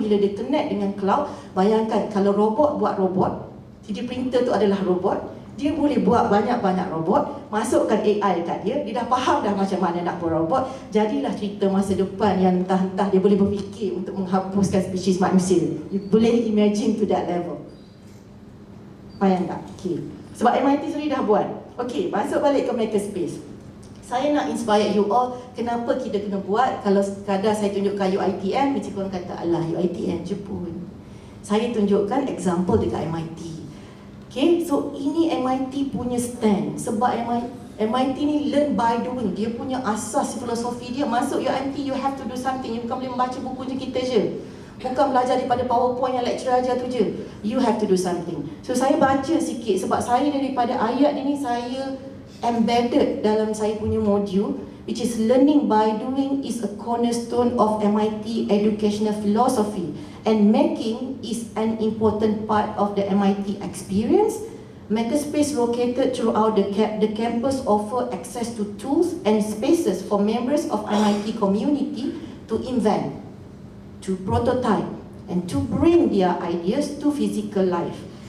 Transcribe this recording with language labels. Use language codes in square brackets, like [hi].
[ms] Bila dia connect dengan cloud, bayangkan kalau robot buat robot, 3D printer tu adalah robot. Dia boleh buat banyak-banyak robot, masukkan AI kat dia, dia dah faham dah macam mana nak buat robot. Jadilah cerita masa depan yang entah-entah dia boleh berfikir untuk menghapuskan spesies manusia. [en] You [ms] boleh [en] imagine to that level. [ms] Faham tak? Okay. Sebab MIT sendiri dah buat. Okay, masuk balik ke makerspace. Saya nak [en] inspire you all, [ms] kenapa kita kena buat. Kalau sekadar saya tunjukkan UiTM, mesti korang kata, alah UiTM je pun. Saya tunjukkan example dekat MIT. Okay, so ini MIT punya stand. Sebab MIT ni [en] learn by doing. [ms] Dia punya asas filosofi dia. Masuk [en] UIT, you have to do something. [ms] You bukan boleh membaca buku je kita je. Bukan belajar daripada PowerPoint yang lecturer ajar tu je. [en] You have to do something. [ms] So saya baca sikit sebab saya daripada ayat ni saya embedded dalam saya punya modul. [en] which is learning by doing, is a cornerstone of MIT educational philosophy, and making is an important part of the MIT experience. Makerspace located throughout the campus offer access to tools and spaces for members of MIT community to invent, to prototype, and to bring their ideas to physical life.